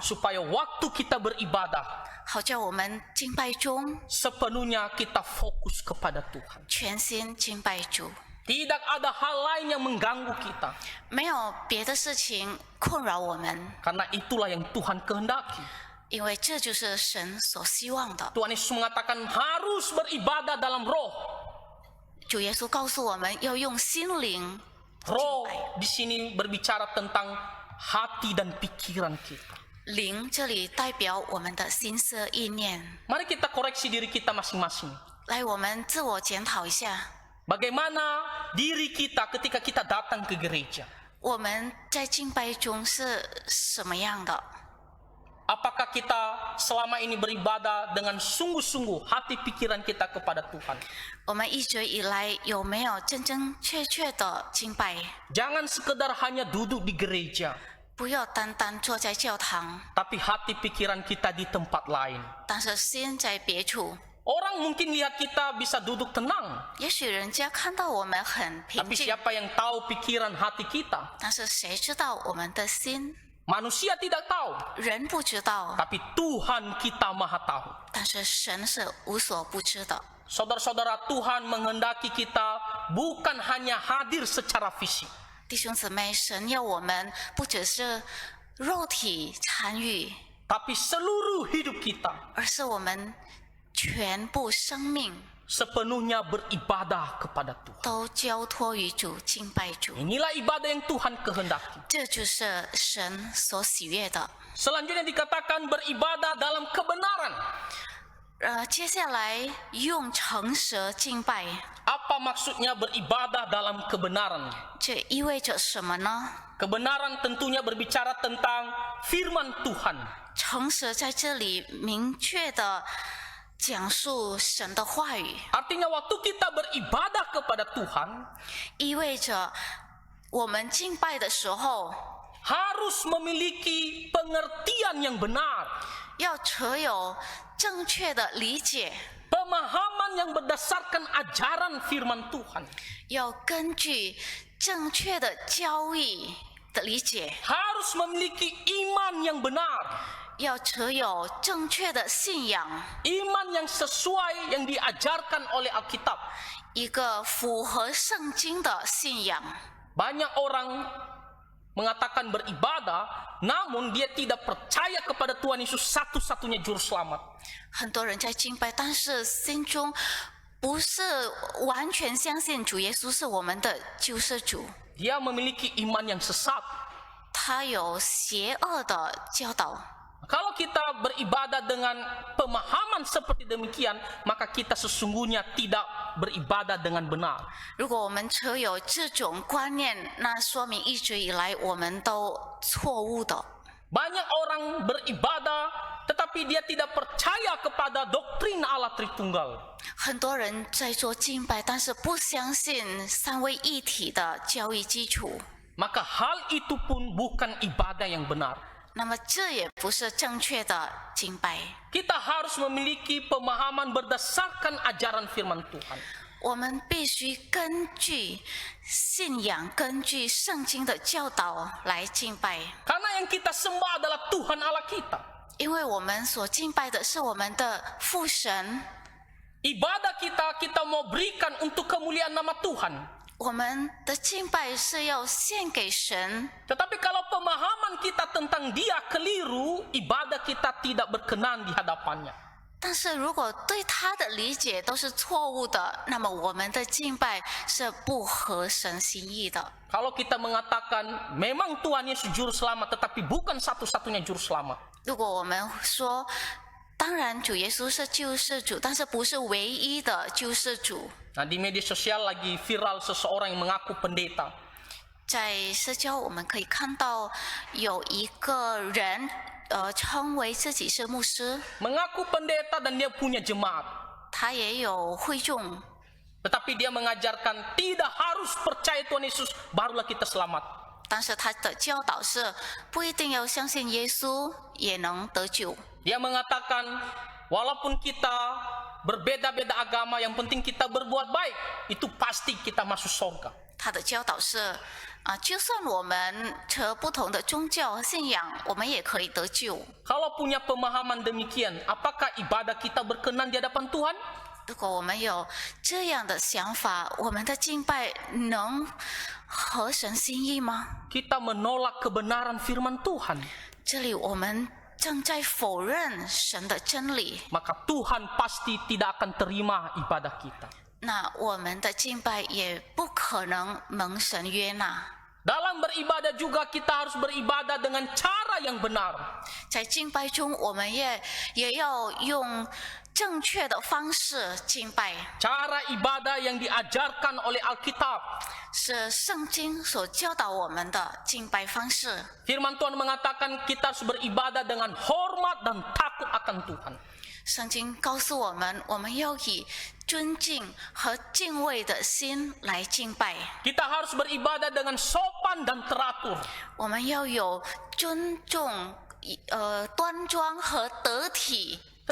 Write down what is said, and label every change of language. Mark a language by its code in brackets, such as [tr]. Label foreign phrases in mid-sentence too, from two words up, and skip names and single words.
[id] supaya waktu kita beribadah [zh] 好叫我们敬拜中 [id] sepenuhnya kita fokus kepada Tuhan. [zh] 全心敬拜主， [id] Tidak ada hal lain yang mengganggu kita. [zh] 没有别的事情困扰我们， [id] Karena itulah yang Tuhan kehendaki. [zh] 因为这就是神所希望的。 [id] Tuhan Yesus mengatakan harus beribadah dalam roh. [zh] 主耶稣告诉我们要用心灵。 [id] Roh di sini berbicara tentang hati dan pikiran kita. [zh] 灵这里代表我们的心思意念。 [id] Mari kita koreksi diri kita masing-masing. [zh] 来，我们自我检讨一下， [id] Bagaimana diri kita ketika kita datang ke gereja? [zh] 我们在敬拜中是什么样的？ [id] Apakah kita selama ini beribadah dengan sungguh-sungguh hati pikiran kita kepada Tuhan? [zh] 我们一直以来有没有真真切切的敬拜？ [id] Jangan sekedar hanya duduk di gereja, [zh] 不要单单坐在教堂， [id] tapi hati pikiran kita di tempat lain. [zh] 但是心在别处。 [id] Orang mungkin lihat kita bisa duduk tenang, [zh] 也许人家看到我们很平 [id] tapi [zh] 静， [id] siapa yang tahu pikiran hati kita? [zh] 但是谁知道我们的心？ [id] Manusia tidak tahu, [zh] 人不知道， [id] tapi Tuhan kita maha tahu. [zh] 但是神是无所不知的。 [id] Saudara-saudara, Tuhan menghendaki kita bukan hanya hadir secara fisik, [zh] 弟兄姊妹，神要我们不只是肉体参与， [id] tapi seluruh hidup kita [zh] 而是我们全部生命 [id] sepenuhnya beribadah kepada Tuhan. [zh] 都交托于主，敬拜主。 [id] Inilah ibadah yang Tuhan kehendaki. [zh] 这就是神所喜悦的。 [id] Selanjutnya dikatakan beribadah dalam kebenaran. [zh] 接下来用诚实敬拜， [id] Apa maksudnya beribadah dalam kebenaran? [zh] 这意味着什么呢？ [id] Kebenaran tentunya berbicara tentang firman Tuhan. [zh] 诚实在这里明确的讲述神的话语， [id] Artinya waktu kita beribadah kepada Tuhan, [zh] 意味着我们敬拜的时候 [id] harus memiliki pengertian yang benar, [zh] 要持有正确的理解， [id] pemahaman yang berdasarkan ajaran firman Tuhan, [zh] 要根据正确的教义的理解， [id] harus memiliki iman yang benar, [zh] 要持有正确的信仰， [id] iman yang sesuai yang diajarkan oleh Alkitab. [zh] 一个符合圣经的信仰。 [id] Banyak orang mengatakan beribadah, namun dia tidak percaya kepada Tuhan Yesus satu-satunya juru selamat. [zh] 很多人在敬拜，但是心中不是完全相信主耶稣是我们的救世主， [id] Dia memiliki iman yang sesat. [zh] 他有邪恶的教导。 [id] Kalau kita beribadah dengan pemahaman seperti demikian, maka kita sesungguhnya tidak beribadah dengan benar. [zh] 如果我们持有这种观念，那说明一直以来我们都错误的。 [id] Banyak orang beribadah, tetapi dia tidak percaya kepada doktrin Allah Tritunggal. [zh] 很多人在做敬拜，但是不相信三位一体的教义基础， [id] Maka hal itu pun bukan ibadah yang benar. [zh] 那么这也不是正确的敬拜。 [id] Kita harus memiliki pemahaman berdasarkan ajaran firman Tuhan. [zh] 我们必须根据信仰，根据圣经的教导来敬拜， [id] Karena yang kita sembah adalah Tuhan Allah kita. [zh] 因为我们所敬拜的是我们的父神。 [id] Ibadah kita mau berikan untuk kemuliaan nama Tuhan. [zh] 我们的敬拜是要献给神， [id] Tetapi kalau pemahaman kita tentang dia keliru, ibadah kita tidak berkenan di hadapannya. [zh] 但是如果对他的理解都是错误的，那么我们的敬拜是不合神心意的。 [id] Kalau kita mengatakan memang Tuhan Yesus juru selamat, tetapi bukan satu-satunya juru selamat. [zh] 如果我们说，当然主耶稣是救世主，但是不是唯一的救世主。 [id] Nah, di media sosial lagi viral seseorang yang mengaku pendeta. [zh] 在社交我们可以看到有一个人称为自己是牧师， [id] Mengaku pendeta dan dia punya jemaat. [zh] 他也有会众， [id] Tetapi dia mengajarkan tidak harus percaya Tuhan Yesus barulah kita selamat. [zh] 但是他的教导是不一定要相信耶稣也能得救。 [id] Dia mengatakan walaupun kita berbeda-beda agama, yang penting kita berbuat baik, itu pasti kita masuk surga. [zh] 他的教导是就算我们持不同的宗教和信仰，我们也可以得救。 [id] Kalau punya pemahaman demikian, apakah ibadah kita berkenan di hadapan Tuhan? [zh] 如果我们有这样的想法，我们的敬拜能合神心意吗？ [id] Kita menolak kebenaran firman Tuhan. [zh] 这里我们正在否认神的真理， [id] Maka Tuhan pasti tidak akan terima ibadah kita. [zh] 那我们的敬拜也不可能蒙神悦纳。 [id] Dalam beribadah juga kita harus beribadah dengan cara yang benar. [zh] 在敬拜中，我们也要用正确的方式敬拜， [id] Cara ibadah yang diajarkan oleh Alkitab. [zh] 是圣经所教导我们的敬拜方式。 [id] Firman Tuhan mengatakan kita harus beribadah dengan hormat dan takut akan Tuhan. [zh] 圣经告诉我们，我们要以尊敬和敬畏的心来敬拜， [id] Kita harus beribadah dengan sopan dan teratur. [zh] 我们要有尊重、端庄和得体的